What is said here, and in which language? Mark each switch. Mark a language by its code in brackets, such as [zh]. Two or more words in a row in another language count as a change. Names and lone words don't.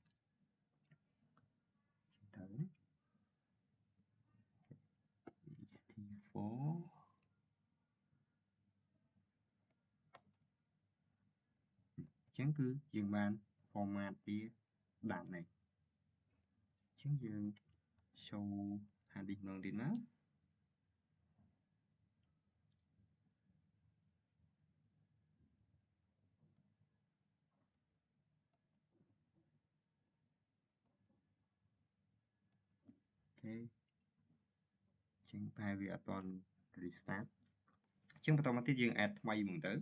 [km] ទៅext4 ចឹងគឺយើងបាន format វាដាក់នេះចឹងយើង show [en] hard disk [km] នោះទៀតមក អូខេចឹងតែវាអត់ទាន់ restart ចឹងបន្តមកទៀតយើង add ថ្មីហ្មងទៅ